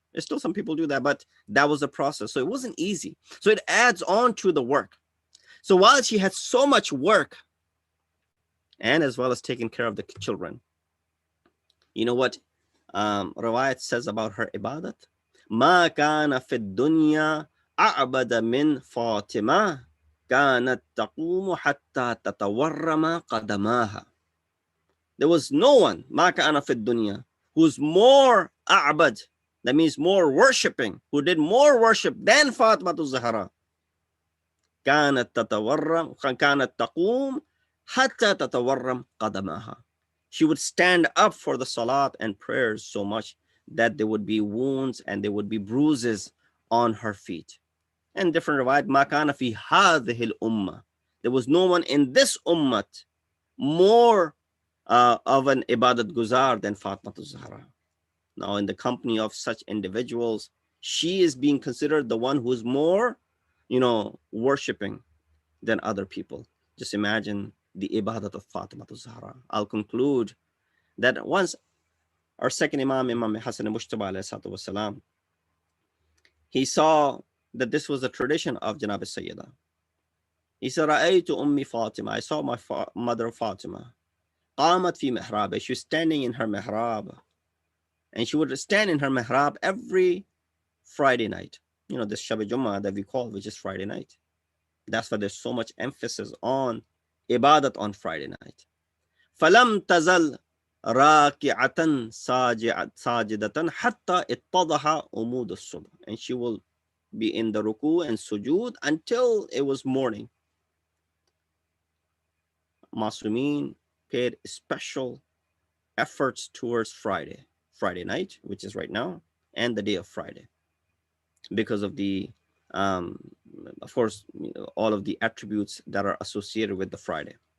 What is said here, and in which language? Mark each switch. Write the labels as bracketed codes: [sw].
[en] There's still some people do that, but that was the process. So it wasn't easy. So it adds on to the work. So while she had so much work and as well as taking care of the children. You know what Riwayat says about her ibadat? [ar] ما كان في الدنيا أعبد من فاطمة كانت تقوم حتى تتورم قدماها. [en] There was no one, [ar] ما كان في الدنيا, [en] who's more أعبد, that means more worshipping, who did more worship than Fatima Zahra. [ar] كانت تقوم حتى تتورم قدماها. [en] She would stand up for the salat and prayers so much that there would be wounds and there would be bruises on her feet. And different riwayat, [ar] ما كان في هذه الأمة. [en] There was no one in this ummah more of an ibadat guzar than Fatima Zahra. Now, in the company of such individuals, she is being considered the one who is more, worshipping than other people. Just imagine the ibadat of Fatima Zahra. I'll conclude that once our second Imam Hassan al-Mushtaba alayhi wasalam, he saw that this was a tradition of Janab al-Sayyida. He said, [ar] رَأَيْتُ أُمِّ [en] Fatima. I saw my mother Fatima. [ar] قَامَتْ فِي مِحْرَابِ. [en] She was standing in her mihrab. And she would stand in her mihrab every Friday night. This Shab Jummah that we call, which is Friday night. That's why there's so much emphasis on ibadat on Friday night. [ar] فَلَمْ تَزَلْ راكعة ساجدة حتى اتضح أمود الصبح. [en] And she will be in the ruku and sujood until it was morning. Masumin paid special efforts towards Friday night, which is right now, and the day of Friday, because of the of course, all of the attributes that are associated with the Friday.